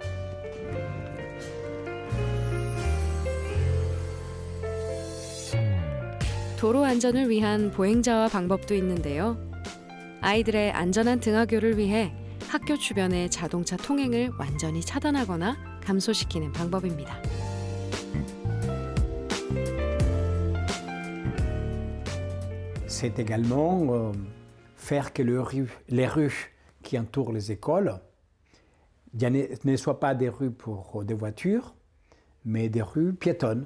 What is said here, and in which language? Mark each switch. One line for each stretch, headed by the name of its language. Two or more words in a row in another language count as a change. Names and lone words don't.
Korean: 도로 안전을 위한 보행자화 방법도 있는데요. 아이들의 안전한 등하교를 위해 학교 주변의 자동차 통행을 완전히 차단하거나 감소시키는 방법입니다.
French: C'est également faire que les rues qui entourent les écoles ne soient pas des rues pour des voitures, mais des rues piétonnes.